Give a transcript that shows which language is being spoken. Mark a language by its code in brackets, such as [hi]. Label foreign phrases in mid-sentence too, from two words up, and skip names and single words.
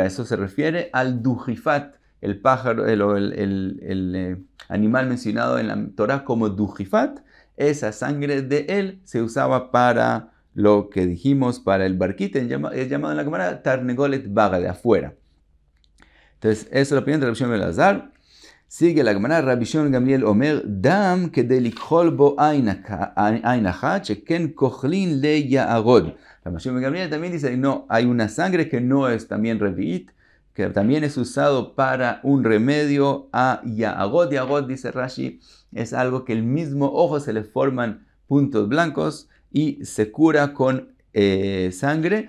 [es] Eso se refiere al dujifat, el pájaro, el animal mencionado en la Torah como dujifat. Esa sangre de él se usaba para lo que dijimos, para el barquit, es llamado en la Gemara [he] תרנגולת בגא, [es] de afuera. Entonces, esa es la opinión de Rabbi Shimon ben Elazar. Sigue la Gemara, [he] רבי שמעון גמליאל אומר דם כדי לכחול בו עין אחת שכן כוחלין ליארוד. [es] Rabbi Shimon Gamliel también dice, no, hay una sangre que no es también revi'it, que también es usado para un remedio a ya'arod. Ya'arod, dice Rashi, es algo que el mismo ojo se le forman puntos blancos y se cura con sangre.